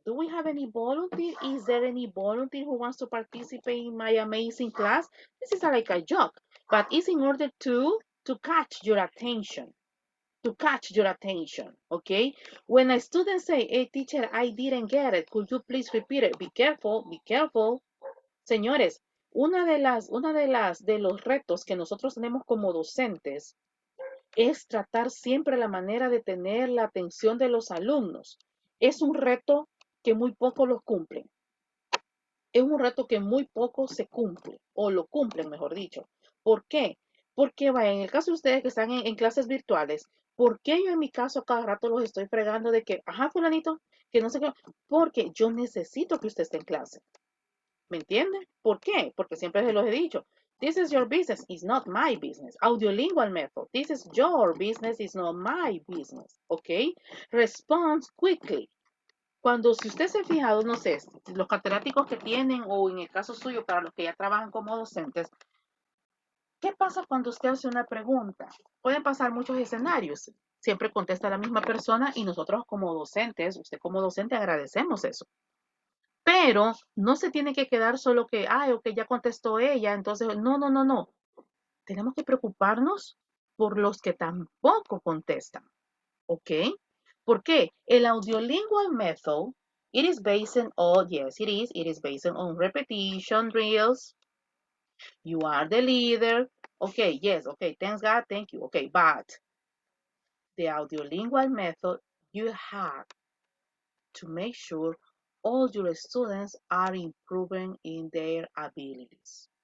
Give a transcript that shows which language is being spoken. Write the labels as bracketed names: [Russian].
[English] Do we have any volunteer? Is there any volunteer who wants to participate in my amazing class? This is like a joke, but it's in order to catch your attention. To catch your attention, okay? When a student say, hey teacher, I didn't get it, could you please repeat it? Be careful, be careful. [Spanish] Señores, de los retos que nosotros tenemos como docentes es tratar siempre la manera de tener la atención de los alumnos. Es un reto que muy pocos los cumplen. Es un reto que muy pocos se cumple, o lo cumplen, mejor dicho. ¿Por qué? Porque vaya, en el caso de ustedes que están en clases virtuales, ¿por qué yo en mi caso cada rato los estoy fregando de que, ajá, fulanito, que no sé qué? Porque yo necesito que usted esté en clase. ¿Me entienden? ¿Por qué? Porque siempre se los he dicho. [English] This is your business, it's not my business. Audiolingual method. This is your business, it's not my business. ¿Ok? Respond quickly. [Spanish] Cuando, si usted se ha fijado, no sé, los catedráticos que tienen, o en el caso suyo, para los que ya trabajan como docentes, ¿qué pasa cuando usted hace una pregunta? Pueden pasar muchos escenarios. Siempre contesta la misma persona y nosotros como docentes, usted como docente agradecemos eso. Pero no se tiene que quedar solo que, ay, ok, ya contestó ella, entonces, no. Tenemos que preocuparnos por los que tampoco contestan, ¿ok? ¿Por qué? [English] El audiolingual method, it is based on, yes, it is based on repetition drills. You are the leader. Okay, yes, okay, thanks God, thank you. Okay, but the audiolingual method, you have to make sure all your students are improving in their abilities.